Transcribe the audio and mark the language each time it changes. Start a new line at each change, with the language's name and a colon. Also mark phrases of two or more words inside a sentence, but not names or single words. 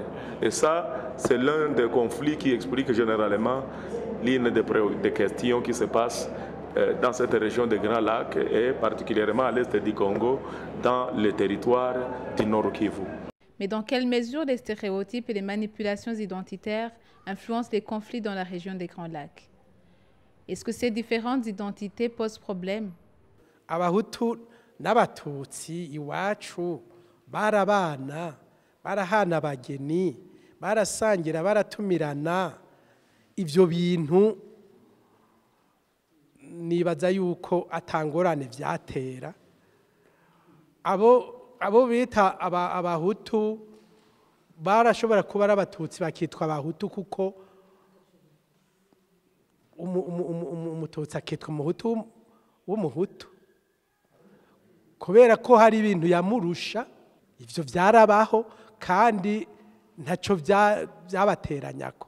French: Et ça, c'est l'un des conflits qui explique généralement l'une des questions qui se passent dans cette région des Grands Lacs et particulièrement à l'est du Congo, dans le territoire du Nord Kivu. Mais dans quelle mesure les stéréotypes et les manipulations identitaires influencent les conflits dans la région des Grands Lacs? Est-ce que ces différentes identités posent problème?
Rundi: Abahutu n'abatutsi iwacu barabana barahana abageni barasangira baratumirana ivyo bintu nibaza yuko atangorane vyatera abo bita abahutu barashobora kuba ari abatutsi bakitwa abahutu kuko umututsi akitwa umuhutu w'umuhutu kubera ko hari ibintu yamurusha ivyo vyarabaho kandi ntaco vyabateranyako.